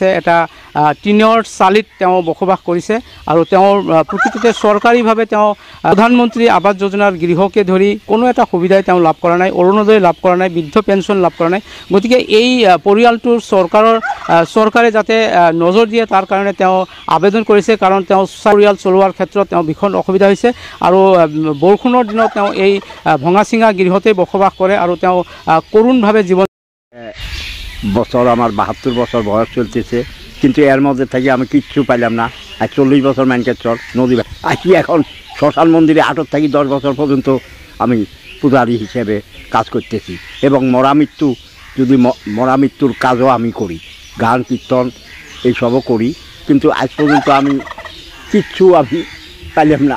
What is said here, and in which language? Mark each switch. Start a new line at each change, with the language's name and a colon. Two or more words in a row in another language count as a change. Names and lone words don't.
Assamese: এটা টিনৰ চালিত তেওঁ বসবাস কৰিছে আৰু তেওঁৰ প্ৰকৃততে চৰকাৰীভাৱে তেওঁ প্ৰধানমন্ত্ৰী আৱাস যোজনাৰ গৃহকে ধৰি কোনো এটা সুবিধাই তেওঁ লাভ কৰা নাই, অৰুণোদয় লাভ কৰা নাই, বৃদ্ধ পেঞ্চন লাভ কৰা নাই। গতিকে এই পৰিয়ালটোৰ চৰকাৰে যাতে নজৰ দিয়ে তাৰ কাৰণে তেওঁ আবেদন কৰিছে। কাৰণ তেওঁ পৰিয়াল চলোৱাৰ ক্ষেত্ৰত তেওঁ ভীষণ অসুবিধা হৈছে আৰু বৰষুণৰ দিনত তেওঁ এই ভঙা চিঙা গৃহতে বসবাস কৰে আৰু তেওঁ করুণভাবে জীবন
Bangla: বছর আমার 72 বছর বয়স চলতেছে, কিন্তু এর মধ্যে থেকে আমি কিচ্ছু পাইলাম না। আর 40 বছর মানকাছর নদী আসি এখন শ্মশান মন্দিরে 8 থেকে 10 বছর পর্যন্ত আমি পূজারী হিসেবে কাজ করতেছি এবং মরামৃত্যু যদি মরামৃত্যুর কাজও আমি করি, গান কীর্তন এইসবও করি, কিন্তু আজ পর্যন্ত আমি কিচ্ছু আমি পাইলাম না।